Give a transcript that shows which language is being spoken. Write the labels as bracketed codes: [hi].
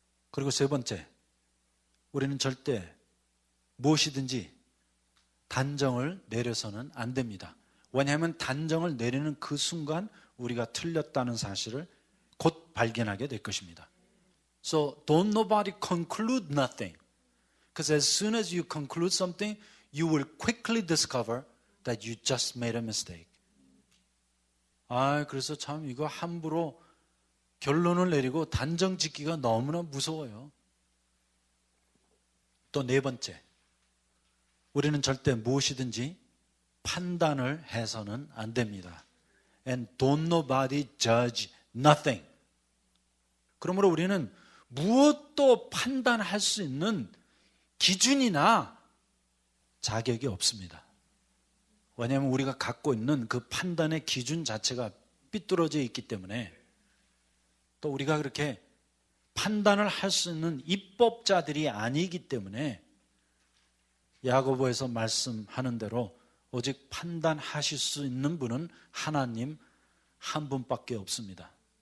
[ko] 그리고 세 번째, 우리는 절대 무엇이든지 단정을 내려서는 안 됩니다. 왜냐하면 단정을 내리는 그 순간 우리가 틀렸다는 사실을 곧 발견하게 될 것입니다. [en] So don't nobody conclude nothing. Because as soon as you conclude something, you will quickly discover that you just made a mistake. [ko] 그래서 참 이거 함부로 결론을 내리고 단정 짓기가 너무나 무서워요. 또 네 번째, 우리는 절대 무엇이든지 판단을 해서는 안 됩니다. [en] And don't nobody judge nothing. [ko] 그러므로 우리는 무엇도 판단할 수 있는 기준이나 자격이 없습니다. 왜냐하면 우리가 갖고 있는 그 판단의 기준 자체가 삐뚤어져 있기 때문에 또 우리가 그렇게 판단을 할 수 있는 입법자들이 아니기 때문에 야고보에서 말씀하는 대로 오직 판단하실 수 있는 분은 하나님 한 분밖에 없습니다.